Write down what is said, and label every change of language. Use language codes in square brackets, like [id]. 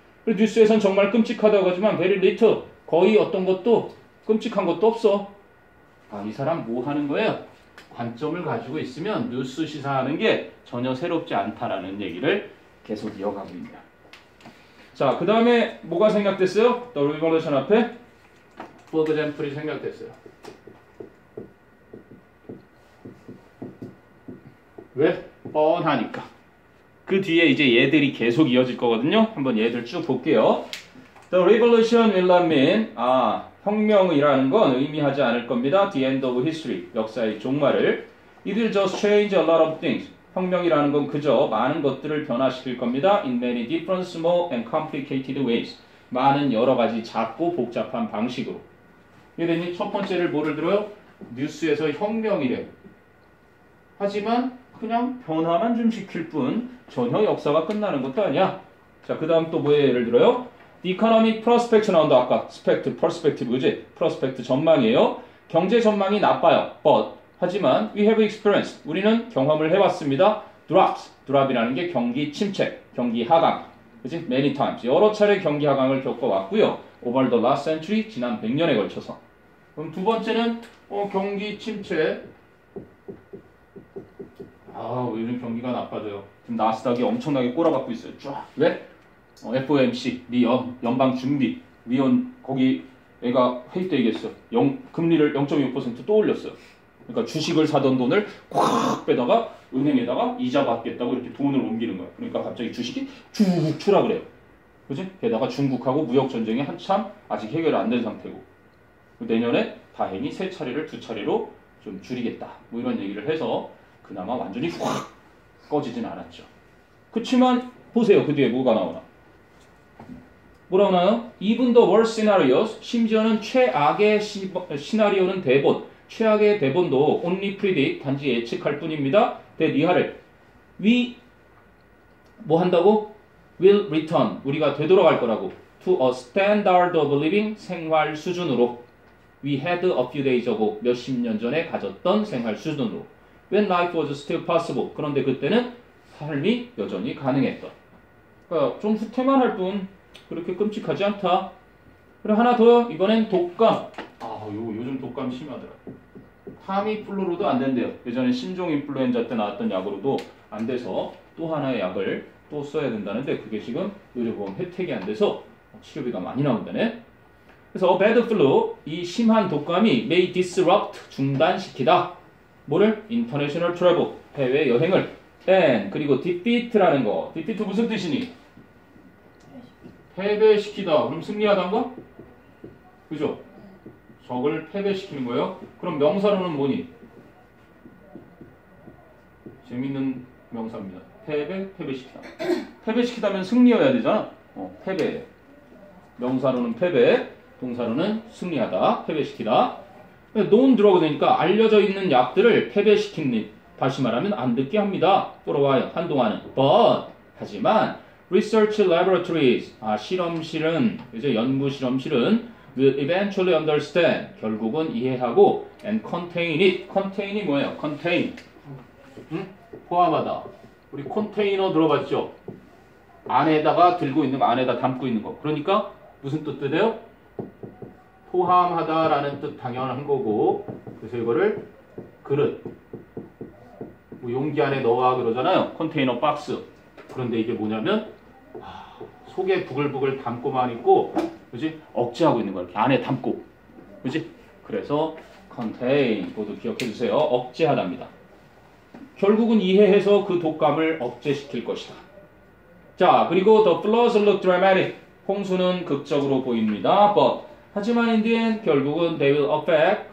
[ko] 그리고 뉴스에선 정말 끔찍하다고 하지만 [en] very little. [ko] 거의 어떤 것도 끔찍한 것도 없어. 아, 이 사람 뭐 하는 거예요? 관점을 가지고 있으면 뉴스 시사하는 게 전혀 새롭지 않다라는 얘기를 계속 이어가고 있네요. 자, 그 다음에 뭐가 생략됐어요? The revolution 앞에 for example이 생략됐어요. 왜? 뻔하니까. 그 뒤에 이제 얘들이 계속 이어질 거거든요. 한번 얘들 쭉 볼게요. [en] The revolution will not mean [ko] 혁명이라는 건 의미하지 않을 겁니다. [en] The end of history, [ko] 역사의 종말을. [en] It will just change a lot of things. [ko] 혁명이라는 건 그저 많은 것들을 변화시킬 겁니다. [en] In many different, small and complicated ways. [ko] 많은 여러 가지 작고 복잡한 방식으로. 이해됐니? 첫 번째를 뭐를 들어요? 뉴스에서 혁명이래. 하지만 그냥 변화만 좀 시킬 뿐 전혀 역사가 끝나는 것도 아니야. 자, 그 다음 또 뭐에 예를 들어요? [en] The economic prospect [ko] 나온다. 아까 perspective, 그지? prospect 전망이에요. 경제 전망이 나빠요. [en] But [ko] 하지만 [en] we have experienced. [ko] 우리는 경험을 해왔습니다. drop이라는 게 경기 침체, 경기 하강. 그치? [en] Many times. [ko] 여러 차례 경기 하강을 겪어왔고요. [en] Over the last century, [ko] 지난 100년에 걸쳐서. 그럼 두 번째는 경기 침체. 요즘 경기가 나빠져요. 지금 나스닥이 엄청나게 꼬라박고 있어요. 쫙. 왜? FOMC, 미 연방준비 위원 거기 애가 회의 때 얘기했어. 금리를 0.6% 또 올렸어요. 그러니까 주식을 사던 돈을 꽉 빼다가 은행에다가 이자 받겠다고 이렇게 돈을 옮기는 거야. 그러니까 갑자기 주식이 쭉 추락을 해요. 그지? 게다가 중국하고 무역 전쟁이 한참 아직 해결 안 된 상태고 내년에 다행히 3차례를 2차례로 좀 줄이겠다. 뭐 이런 얘기를 해서 그나마 완전히 확 꺼지진 않았죠. 그치만 보세요. 그 뒤에 뭐가 나오나? 뭐라고 나와요? [en] Even the worst scenarios, [ko] 심지어는 최악의 시나리오는 대본, 최악의 대본도 [en] only predict, [ko] 단지 예측할 뿐입니다. 이하를 we 뭐 한다고? [en] will return, [ko] 우리가 되돌아갈 거라고 [en] to a standard of living, [ko] 생활 수준으로 [en] we had a few days ago, [ko] 몇십 년 전에 가졌던 생활 수준으로 [en] when life was still possible, [ko] 그런데 그때는 삶이 여전히 가능했던. 그러니까 좀 후퇴만 할 뿐 그렇게 끔찍하지 않다. 그리고 하나 더, 이번엔 독감. 요즘 독감 심하더라. 타미플루로도 안 된대요. 예전에 신종 인플루엔자 때 나왔던 약으로도 안 돼서 또 하나의 약을 또 써야 된다는데 그게 지금 의료보험 혜택이 안 돼서 치료비가 많이 나온다네. 그래서 [en] bad flu, [ko] 이 심한 독감이 [en] may disrupt, [ko] 중단시키다. 뭐를? [en] international travel, [ko] 해외 여행을. and 그리고 defeat라는 거. defeat 무슨 뜻이니? 패배시키다. 그럼 승리하다인가? 그죠? 적을 패배시키는 거예요. 그럼 명사로는 뭐니? 재밌는 명사입니다. 패배시키다. 패배시키다면 승리여야 되잖아. 패배. 명사로는 패배, 동사로는 승리하다, 패배시키다. known drug가 되니까 알려져 있는 약들을 패배시키는, 다시 말하면 안 듣게 합니다. 돌아와요. 한동안은. [en] But [ko] 하지만 [en] research laboratories [ko] 실험실은 이제 연구 실험실은 [en] will eventually understand [ko] 결국은 이해하고 [en] and contain it. [ko] contain이 뭐예요? contain 포함하다. 우리 컨테이너 들어봤죠? 안에다가 들고 있는 거, 안에다 담고 있는 거. 그러니까 무슨 뜻이에요? 포함하다라는 뜻 당연한 거고, 그래서 이거를 그릇, 뭐 용기 안에 넣어와 그러잖아요. 컨테이너 박스. 그런데 이게 뭐냐면 속에 부글부글 담고만 있고, 그지? 억제하고 있는 거야. 이렇게 안에 담고, 그지? 그래서 contain, 그것도 기억해 주세요. 억제하답니다. 결국은 이해해서 그 독감을 억제시킬 것이다. [en] 자, 그리고 the floods look dramatic. [ko] 홍수는 극적으로 보입니다. [en] But [ko] 하지만 [en] in the end [ko] 결국은 [en] they will affect.